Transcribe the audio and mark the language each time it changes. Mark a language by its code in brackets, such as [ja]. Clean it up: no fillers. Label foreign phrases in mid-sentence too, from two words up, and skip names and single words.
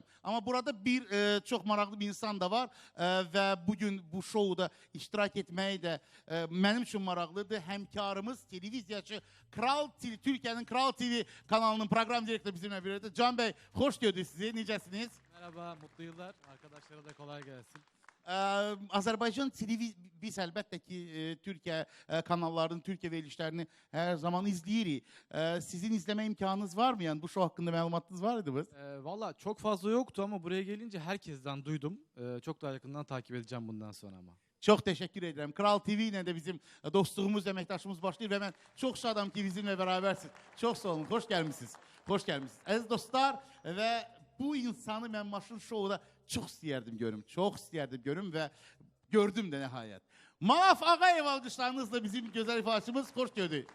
[az] Amma burada bir çox maraqlı bir insan da var və bugün bu şouda iştirak etməyi də mənim üçün maraqlıdır. Həmkarımız, televiziyaçı, Türkiyənin Kral TV kanalının program direktörü bizimlə birlikdə. Can Bey, xoş gördük sizi, necəsiniz? [tr] Merhaba, mutlu yıllar. Arkadaşlara da kolay gelsin. [az] Azərbaycan biz əlbəttə ki, Türkiyə kanallarının, Türkiyə verilişlərini hər zaman izləyirik. Sizin izləmə imkanınız var mı? Yəni bu show haqqında məlumatınız var idi mi? [tr] Valla çok fazla yoktu ama buraya gelince herkesten duydum. Çok daha yakından takip edeceğim bundan sonra ama. [az] Çox təşəkkür edirəm. Kral TV ilə də bizim dostluğumuz, əməkdaşımız başlayır və mən çox şadam ki, bizimlə bərabərsiniz. Çox sağ olun, xoş gəlmişsiniz. Xoş gəlmişsiniz. Əziz dostlar, və bu insanı mən Maşın Show'da çox istəyərdim görüm. Çox istəyərdim görüm və gördüm də nəhayət. Manaf Ağayev alqışlarınızla bizim gözəl ifaçımız, xoş gördük.